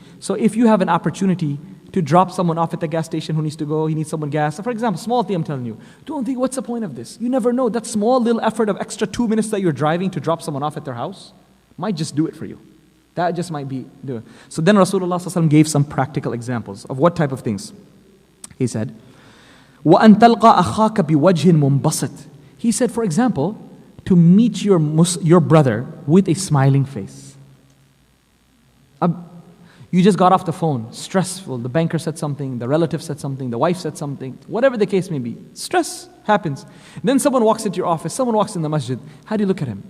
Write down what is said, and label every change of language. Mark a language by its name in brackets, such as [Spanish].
[English] So if you have an opportunity to drop someone off at the gas station who needs to go, he needs someone gas. For example, small thing I'm telling you. Don't think, what's the point of this? You never know. That small little effort of extra 2 minutes that you're driving to drop someone off at their house might just do it for you. That just might be do it. So then Rasulullah ﷺ gave some practical examples of what type of things. He said, [Arabic] وَأَن تَلْقَى أَخَاكَ بِوَجْهٍ مُنْبَسِطٍ. [English] He said, for example, to meet your brother with a smiling face. You just got off the phone, stressful. The banker said something, the relative said something, the wife said something, whatever the case may be. Stress happens. Then someone walks into your office, someone walks in the masjid. How do you look at him?